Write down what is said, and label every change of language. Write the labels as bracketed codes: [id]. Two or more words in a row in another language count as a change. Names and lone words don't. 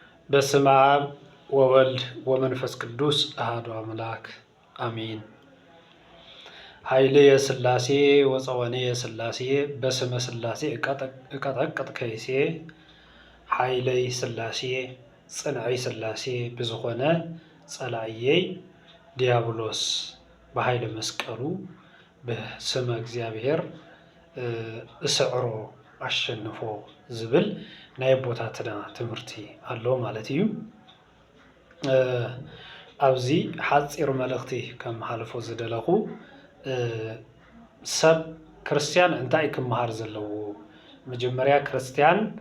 [gez] በስመ አብ ወወልድ ወመንፈስ ቅዱስ አሐዱ አምላክ አሜን። ኃይሌ [am] የሥላሴ ወፀወኔ የሥላሴ በስመ ሥላሴ እቀጠቅጥ ከይሴ [ti] ኃይለይ ሥላሴ ጽንዐይ ሥላሴ ብዝኾነ ጸላእየይ ዲያብሎስ በኃይለ መስቀሉ በስመ እግዚአብሔር [am] እስዕሮ አሸንፎ [ti] ዝብል ናይ ቦታትና ትምህርቲ አለው ማለት እዩ። ኣብዚ ሓፂር መልእኽቲ ከም ሓልፎ ዝደለኹ ሰብ ክርስቲያን እንታይ ክመሃር ዘለዎ መጀመርያ ክርስቲያን